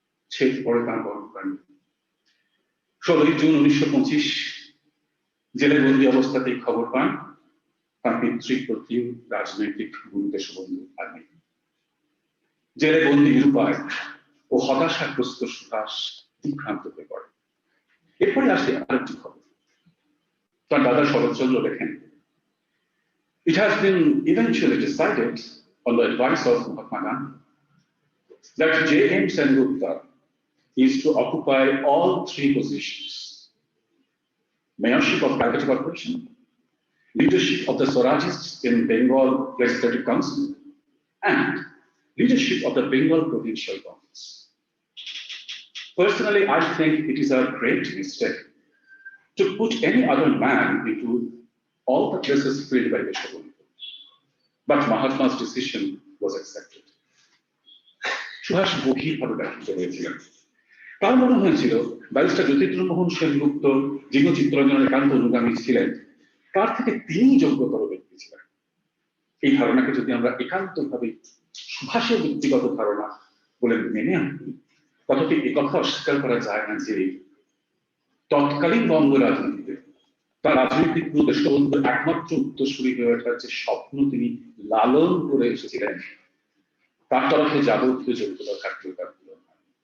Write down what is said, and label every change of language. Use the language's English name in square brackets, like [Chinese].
[Bangla] ছেদ পড়ে তার কর্মকাণ্ড। 16 জুন 1925 জেলে বন্দী অবস্থাতেই খবর পান তার পিতৃপ্রতিম রাজনৈতিক গুরু দেশবন্ধু আর নেই। জেলে বন্দী নিরুপায় ও হতাশাগ্রস্ত সুভাষ বিভ্রান্ত হয়ে পড়ে। এরপরে আসে আরেকটি খবর। তার দাদা শরৎচন্দ্র লেখেন, [English] it has been eventually decided on the advice of Mahatma Gandhi that J.M. Sengupta is to occupy all 3 positions: mayorship of Calcutta Corporation, leadership of the Swarajists in Bengal Legislative Council, and leadership of the Bengal Provincial Congress. Personally, I think it is a great mistake to put any other man into all the places filled by Deshabandhu. But Mahatma's decision was accepted. [Bangla] Subhash গভীরভাবে ব্যথিত হয়েছিলেন। তার মনে হয়েছিল barrister জ্যোতির্মোহন Sengupta, যিনি চিত্তরঞ্জনের একান্ত অনুগামী ছিলেন, তার থেকে তিনি যোগ্যতর ব্যক্তি ছিলেন। এই ধারণাকে যদি আমরা একান্তভাবে সুভাষের ব্যক্তিগত ধারণা বলে মেনে আনি, তথাপি একথা অস্বীকার করা যায় না যে তৎকালীন বঙ্গ রাজনীতিতে তার রাজনৈতিক গুরু দেশবন্ধুর একমাত্র উত্তরসূরি হয়ে ওঠার যে স্বপ্ন তিনি লালন করে এসেছিলেন, তার তরফে যাবতীয় যোগ্যতা থাকলেও তার পূরণ হয়।